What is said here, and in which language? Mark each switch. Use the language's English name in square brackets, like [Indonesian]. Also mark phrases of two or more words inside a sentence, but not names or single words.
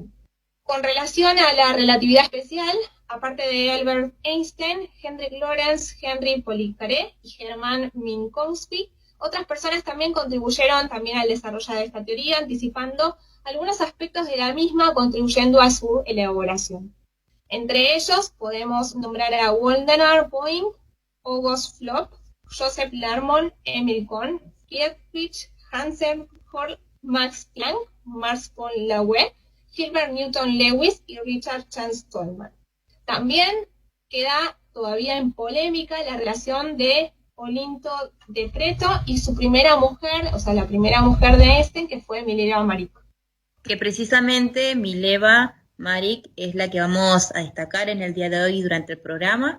[Spanish] Con relación a la relatividad especial, aparte de Albert Einstein, Hendrik Lorentz, Henri Poincaré y Hermann Minkowski, otras personas también contribuyeron también al desarrollo de esta teoría, anticipando algunos aspectos de la misma, contribuyendo a su elaboración. Entre ellos podemos nombrar a Waldemar Point, August Flock, Joseph Larmor, Emil Kohn, Friedrich Hansen Hall, Max Planck, Max von Laue, Gilbert Newton Lewis y Richard Chance Tolman. También queda todavía en polémica la relación de Olinto de Preto y su primera mujer, o sea, la primera mujer de Einstein, que fue Mileva Maric. Que precisamente Mileva Maric es la que vamos a destacar en el día de hoy durante el programa.